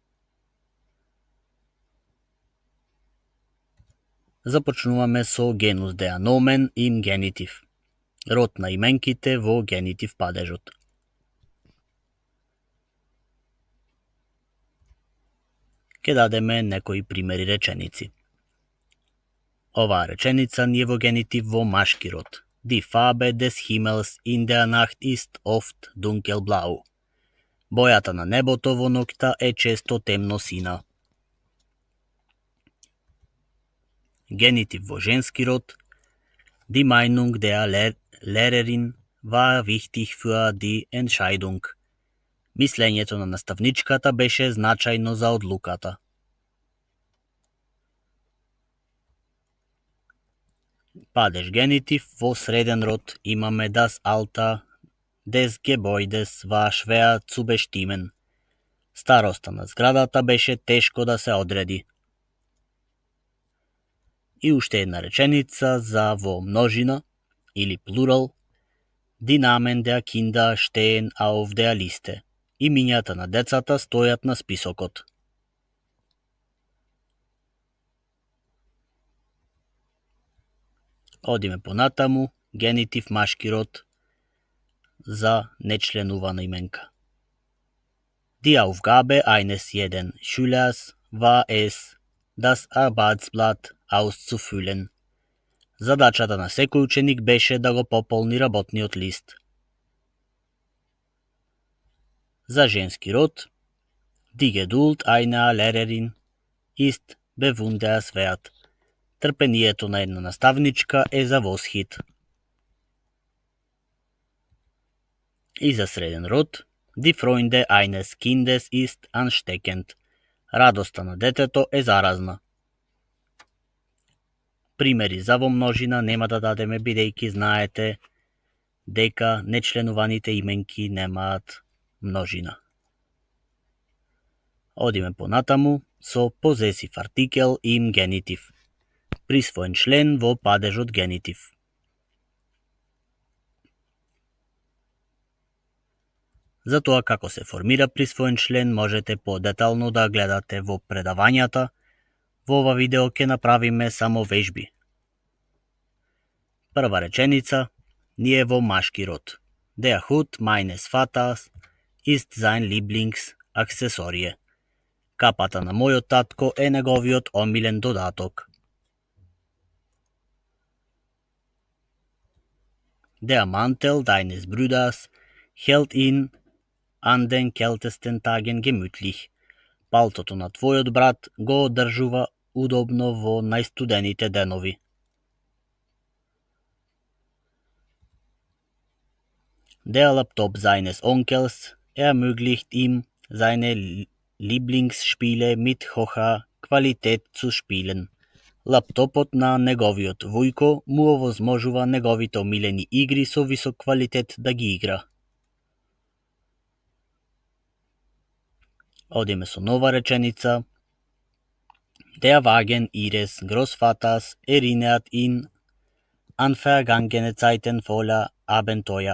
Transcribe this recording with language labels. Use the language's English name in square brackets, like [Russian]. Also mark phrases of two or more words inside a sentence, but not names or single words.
[Macedonian] Започнуваме со [German] Genus der Nomen im Genitiv, [Macedonian] род на именките во генитив падежот. Ке дадеме некои примери реченици. Оваа реченица ни е во генитив во машки род. [German] Die Farbe des Himmels in der Nacht ist oft dunkelblau. [Macedonian] Бојата на небото во ноќта е често темно сина. Генитив во женски род. [German] Die Meinung der Lehrerin war wichtig für die Entscheidung. [Macedonian] Мислењето на наставничката беше значајно за одлуката. Падеж генитив во среден род имаме [German] das Alter des Gebäudes war schwer zu bestimmen. [Macedonian] Староста на зградата беше тешко да се одреди. И уште една реченица за во множина или плурал. [German] Die Namen der Kinder stehen auf der Liste. [Macedonian] Имињата на децата стојат на списокот. Одиме понатаму, генитив машки род за нечленувана именка. [German] Die Aufgabe eines jeden Schülers war es, das Arbeitsblatt auszufüllen. [Macedonian] Задачата на секој ученик беше да го пополни работниот лист. За женски род, [German] die Geduld einer Lehrerin ist bewundernswert. [Macedonian] Трпението на една наставничка е за восхит. И за среден род, [German] die Freude eines Kindes ist ansteckend. [Macedonian] Радоста на детето е заразна. Примери за во множина нема да дадеме, бидејќи знаете дека нечленуваните именки немаат множина. Одиме понатаму со [German] Possessivartikel im Genitiv. [Macedonian] Присвоен член во падежот генитив. За тоа како се формира присвоен член можете подетално да гледате во предавањата. Во ова видео ќе направиме само вежби. Прва реченица ни е во машки род. [German] Der Hut meines Vaters ist sein Lieblingsaccessorie. [Macedonian] Капата на мојот татко е неговиот омилен додаток. [German] Der Mantel deines Bruders hält ihn an den kältesten Tagen gemütlich. [Macedonian] Палтото на твојот брат го одржува удобно во најстудените денови. [German] Der Laptop seines Onkels ermöglicht ihm, seine Lieblingsspiele mit hoher Qualität zu spielen. [Macedonian] Лаптопот на неговиот вујко му овозможува неговите омилени игри со висок квалитет да ги игра. Одиме со нова реченица. [German] Der Wagen ihres Großvaters erinnert ihn an vergangene Zeiten voller Abenteuer.